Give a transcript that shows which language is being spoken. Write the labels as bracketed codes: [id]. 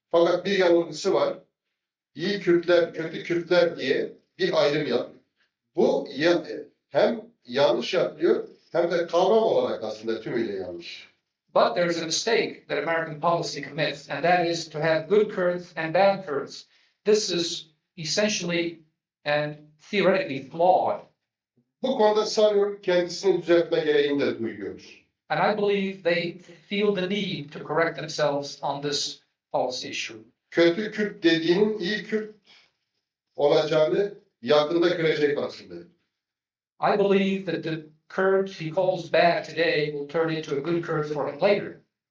[tr] Fakat bir yanılgısı var. İyi Kürtler, kötü Kürtler diye bir ayrım yapıyor. Bu hem yanlış yapıyor hem de kavram olarak aslında tümüyle yanlış. [en] But there is a mistake that American policy commits, and that is to have good Kurds and bad Kurds. This is essentially and theoretically flawed. [tr] Bu konuda sanıyorum kendisini düzeltme gereğini de duyuyor. [en] And I believe they feel the need to correct themselves on this policy issue. [tr] Kötü Kürt dediğinin iyi Kürt olacağını yakında görecek aslında. [en] I believe that the Kurds he calls bad today will turn into a good Kurd for him later.